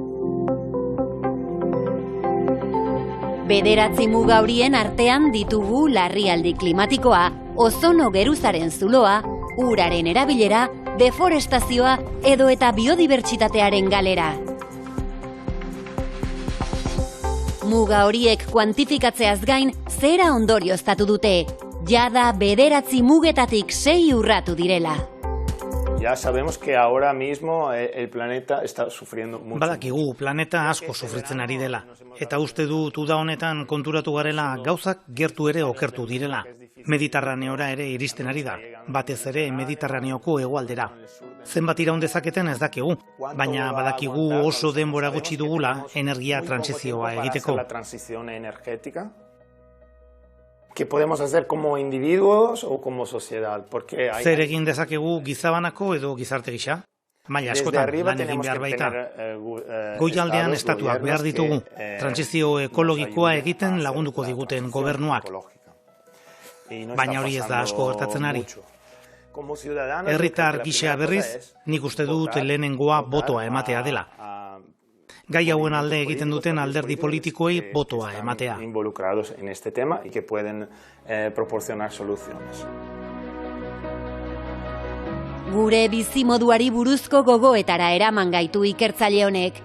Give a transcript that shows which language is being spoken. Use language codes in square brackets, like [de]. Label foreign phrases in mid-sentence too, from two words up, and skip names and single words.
[eu] 9 muga horien artean ditugu larrialdi klimatikoa, ozono geruzaren zuloa, uraren erabilera, deforestazioa edo eta biodibertsitatearen galera. Muga horiek kuantifikatzeaz gain, zera ondorioztatu dute, jada 9 mugetatik 6 urratu direla. [es] Ya sabemos que ahora mismo el planeta está sufriendo mucho. [eu] Badakigu planeta asko sufritzen ari dela. Eta uste dut uda honetan konturatu garela gauzak gertu ere okertu direla. Mediterraneora ere iristen ari da, batez ere Mediterraneoko hegoaldera. Zenbat iraun dezaketen ez dakigu, baina badakigu oso denbora gutxi dugula energia trantsizioa egiteko. [es] ¿Qué podemos hacer como individuos o como sociedad? Porque [eu] Zer egin dezakegu gizabanako edo gizarte gisa? Maila askotan lan egin behar baita. Goialdean estatuak behar ditugu, trantsizio ekologikoa egiten lagunduko diguten gobernuak. Baina hori ez da asko gertatzen ari. Herritar gisa berriz, nik uste dut lehenengoa botoa ematea dela. Gai hauen alde egiten duten alderdi politikoei botoa ematea. [es] Involucrados en este tema y que pueden proporcionar soluciones. [eu] Gure bizimoduari buruzko gogoetara eraman gaitu ikertzaile honek.